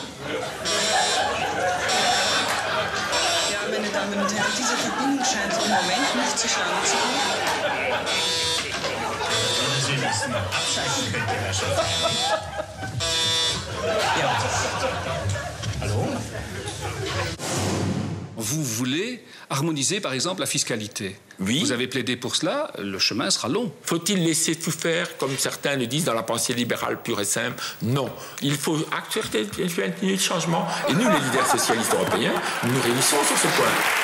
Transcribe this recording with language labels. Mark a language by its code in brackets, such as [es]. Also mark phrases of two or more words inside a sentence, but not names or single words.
[de] Ja, meine Damen und Herren, diese Verbindung scheint im Moment nicht zustande zu kommen. Sie müssen abschalten können, Herrschaft. Ja. Hallo? [fr] Vous voulez harmoniser, par exemple, la fiscalité. Oui. Vous avez plaidé pour cela, le chemin sera long. Faut-il laisser tout faire, comme certains le disent dans la pensée libérale pure et simple? Non. Il faut accepter le changement. Et nous, les leaders socialistes européens, nous nous réunissons sur ce point.